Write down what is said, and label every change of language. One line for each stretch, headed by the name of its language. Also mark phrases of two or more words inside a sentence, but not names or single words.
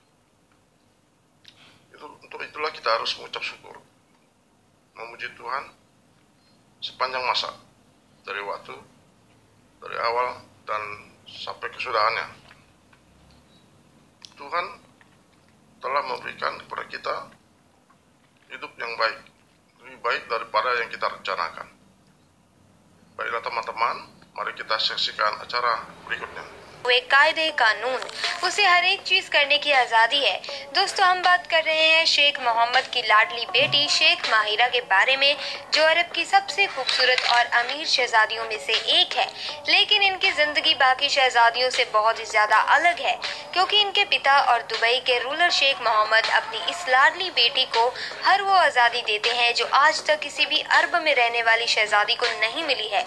Indonesian: Untuk itulah kita harus mengucap syukur, memuji Tuhan sepanjang masa, dari waktu, dari awal dan sampai kesudahannya. Tuhan telah memberikan kepada kita hidup yang baik, lebih baik daripada yang kita rencanakan. Baiklah teman-teman, mari kita saksikan acara berikutnya.
Hindi: एक कायदे कानून उसे हर एक चीज करने की आजादी है। दोस्तों, हम बात कर रहे हैं शेख मोहम्मद की लाडली बेटी शेख माहिरा के बारे में, जो अरब की सबसे खूबसूरत और अमीर शहजादियों में से एक है। लेकिन इनकी जिंदगी बाकी शहजादियों से बहुत ही ज्यादा अलग है, क्योंकि इनके पिता और दुबई के रूलर शेख मोहम्मद अपनी इस लाडली बेटी को हर वो आजादी देते हैं जो आज तक किसी भी अरब में रहने वाली शहजादी को नहीं मिली है।